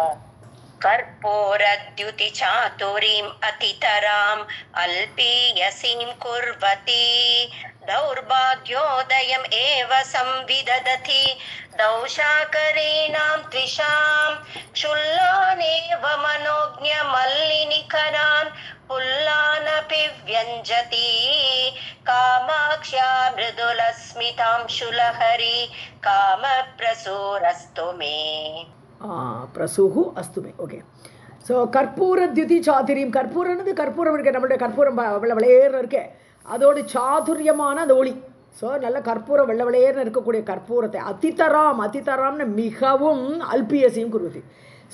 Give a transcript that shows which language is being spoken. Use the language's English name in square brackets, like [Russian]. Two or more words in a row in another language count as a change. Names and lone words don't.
[Sanskrit] कर्पूरद्युतिचातुरीम् अतितराम् अल्पीयसीं कुर्वती दौर्भाग्योदयम् एव संविदधति दौशाकरीणां त्विषां क्षुल्लानेव मनोज्ञमल्लिनिकरान् पुल्लानपि व्यञ्जति कामाक्ष्या मृदुलस्मितां शुलहरि कामप्रसूरस्तु मे. प्रसूः अस्तु मे. [Tamil] ஓகே. ஸோ கற்பூர தியுதி சாதுரியம். கற்பூரம்னது கற்பூரம் இருக்கு, நம்மளுடைய கற்பூரம் வெள்ளையேர்னு இருக்கே, அதோட சாதுரியமான அந்த ஒளி. ஸோ நல்ல கற்பூரம் வெள்ளையேர்னு இருக்கக்கூடிய கற்பூரத்தை அதிதராம்னு மிகவும் அல்பியசையும் குருவதி.